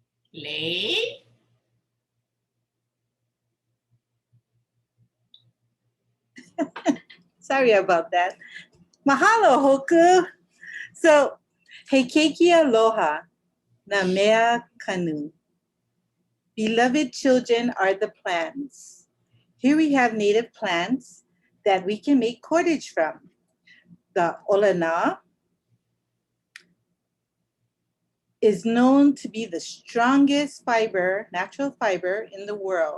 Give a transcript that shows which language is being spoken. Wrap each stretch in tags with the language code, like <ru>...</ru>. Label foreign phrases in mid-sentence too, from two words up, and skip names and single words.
<en>Lei. Sorry about that. Mahalo, Hoku.</en> <haw>So, Heikeiki aloha, na mea kanu.</haw> <en>Beloved children are the plants. Here we have native plants that we can make cordage from. The olana is known to be the strongest fiber, natural fiber in the world.</en>